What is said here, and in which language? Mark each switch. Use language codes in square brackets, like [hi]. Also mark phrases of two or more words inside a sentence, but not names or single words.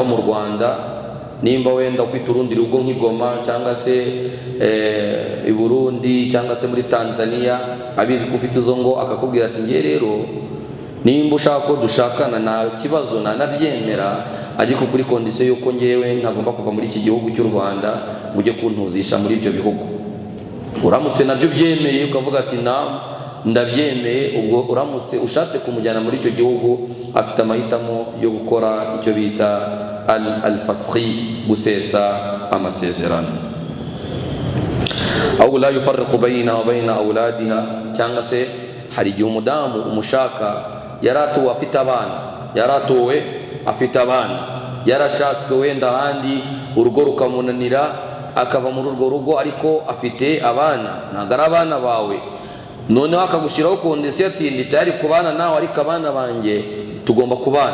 [rw] mu Rwanda, nimba wenda ufite urundi rugo nk'Igoma cyangwa se i Burundi cyangwa se muri Tanzania, abizi ko ufite izo ngo, akakubwira ati nge rero nimba ushaka ko dushakana nta kibazo nanabyemera, ariko kuri kondisiyo yuko ngewe ntagomba kuva muri iki gihugu cy'u Rwanda mujye kuntuzisha muri ibyo bihugu. Uramutse nabyo byemeye ukavuga ati ndabyemeye, ubwo uramutse ushatse kumujyana muri icyo gihugu afite amahitamo yo gukora icyo bita al-fasxi, gusesa amasezerano. [ar] أو لا يفرق بين و بين أولادها, [rw] cyangwa se hari igihe umudamu umushaka yaratuwe afite abana, yarashatswe wenda ahandi urugo rukamunanira akava muri urwo rugo, ariko afite abana, ntabwo ari abana bawe, noneho akagushyiraho kondisiyo ati nditayari kubana nawe ariko abana banjye tugomba kubana.